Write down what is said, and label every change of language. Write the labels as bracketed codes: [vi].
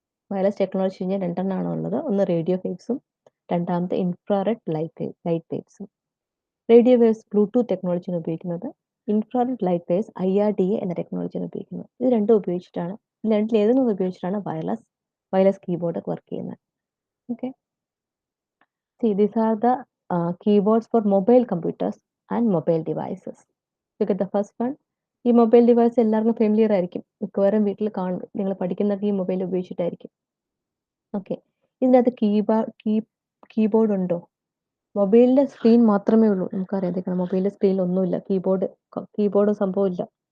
[ml] Wireless technology കഴിഞ്ഞാൽ രണ്ടെണ്ണമാണ് ഉള്ളത്. ഒന്ന് റേഡിയോ വേവ്സും, രണ്ടാമത്തെ infrared light വേവ്സും. Radio waves Bluetooth ടെക്നോളജിയാണ് ഉപയോഗിക്കുന്നത്. ഇൻഫ്രാറെഡ് ലൈറ്റ് വേവ്സ് IRDA എന്ന ടെക്നോളജിയാണ് ഉപയോഗിക്കുന്നത്. ഇത് രണ്ടും ഉപയോഗിച്ചിട്ടാണ്, ഇത് രണ്ടിൽ ഏതെങ്കിലും ഉപയോഗിച്ചിട്ടാണ് വയർലെസ് കീബോർഡ് വർക്ക് ചെയ്യുന്നത്. [en] Okay, these are the keyboards for mobile computers and mobile devices. Look at the first one. [ml] ഈ മൊബൈൽ ഡിവൈസ് എല്ലാവർക്കും ഫെമിലിയർ ആയിരിക്കും. മിക്കവാറും വീട്ടിൽ കാണും, നിങ്ങൾ പഠിക്കുന്നതൊക്കെ ഈ മൊബൈൽ ഉപയോഗിച്ചിട്ടായിരിക്കും. ഓക്കെ, ഇതിനകത്ത് കീബോർഡ് ഉണ്ടോ? മൊബൈലിന്റെ സ്ക്രീൻ മാത്രമേ ഉള്ളൂ. നമുക്കറിയാം, മൊബൈലിന്റെ സ്ക്രീനിൽ ഒന്നുമില്ല, കീബോർഡ് സംഭവമില്ല.